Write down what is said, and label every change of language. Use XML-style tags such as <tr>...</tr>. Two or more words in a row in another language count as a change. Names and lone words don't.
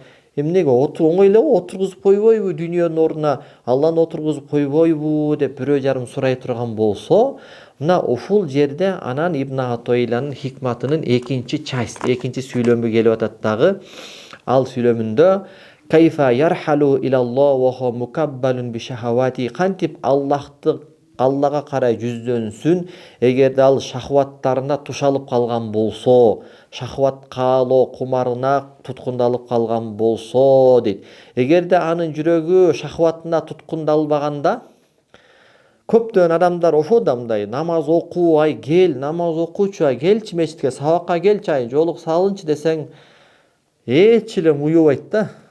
<ky>Эмнеге оңой эле отургузуп койбойбу, дүйнөнүн ордуна Алланы отургузуп койбойбу деп бирөө жарым сурай турган болсо, мына ушул жерде анан Ибн Атоиланын хикматынын экинчи сүйлөмү келип атат дагы. Ал сүйлөмүндө</ky> <ar>كيف يرحل إلى الله وهو مكبل بشهواته,</ar> <ky>кантип Аллага карай жүздөнсүн, эгерде ал шахваттарына тушалып калган болсо, шахват каалоо кумарына туткундалып калган болсо дейт. Эгерде анын жүрөгү шахватына туткундалбаганда, көптөгөн адамдар ошо да мындай намаз окуу, намаз окуучу, келчи мечитке, сабакка келчи, жолук салынчы десең, эч эле уюбайт да.</ky>